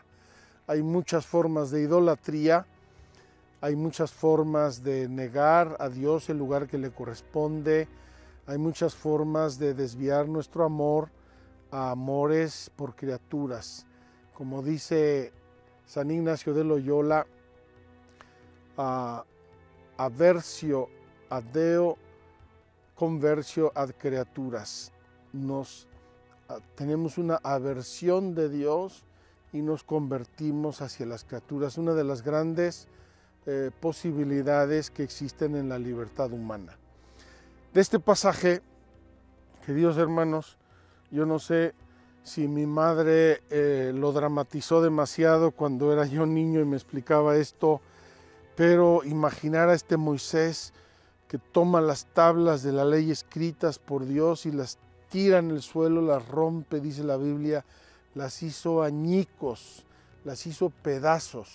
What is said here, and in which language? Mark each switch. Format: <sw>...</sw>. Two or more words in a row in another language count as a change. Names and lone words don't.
<es>Hay muchas formas de idolatría, hay muchas formas de negar a Dios el lugar que le corresponde, hay muchas formas de desviar nuestro amor a amores por criaturas. Como dice San Ignacio de Loyola,</es> <la>aversio ad Deo, conversio ad creaturas.</la> <es>Tenemos una aversión de Dios y nos convertimos hacia las criaturas. Una de las grandes posibilidades que existen en la libertad humana. De este pasaje, queridos hermanos, yo no sé si mi madre lo dramatizó demasiado cuando era yo niño y me explicaba esto, pero imaginar a este Moisés que toma las tablas de la ley escritas por Dios y las tira en el suelo, las rompe, dice la Biblia, las hizo añicos, las hizo pedazos.</es>